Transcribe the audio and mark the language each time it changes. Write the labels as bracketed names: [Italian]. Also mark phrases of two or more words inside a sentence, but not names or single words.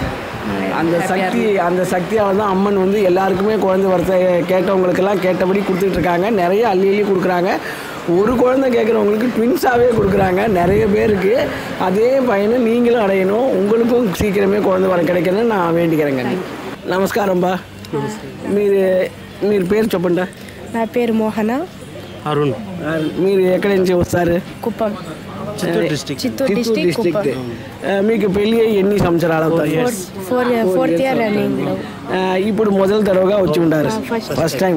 [Tamil] அந்த சக்தியால் தான் அம்மன் வந்து எல்லாருக்குமே குழந்தை வரத்தை கேட்டவங்களுக்கெல்லாம் கேட்டபடி கொடுத்துட்ருக்காங்க. நிறைய அள்ளி கொடுக்குறாங்க. ஒரு குழந்தை கேட்குறவங்களுக்கு ட்வின்ஸாகவே கொடுக்குறாங்க நிறைய பேருக்கு. அதே பையனை நீங்களும் அடையணும், உங்களுக்கும் சீக்கிரமே குழந்தை வர கிடைக்கணும்னு நான் வேண்டிக்கிறேங்க. நமஸ்காரம்பா. [Telugu] మీరు పేరు చెప్పండి. నా పేరు మోహన. అరుణ్. మీరు ఎక్కడి నుంచి వస్తారు? కుప్పం, చిత్తూరు డిస్ట్రిక్ట్. చిత్తూరు డిస్ట్రిక్ట్. మీకు పెళ్ళి అయ్యి ఎన్ని సంవత్సరాలు అవుతాయి? [English] 4th year running. [Telugu] ఇప్పుడు మొదటి తరగా వచ్చి ఉంటారు. [English] first time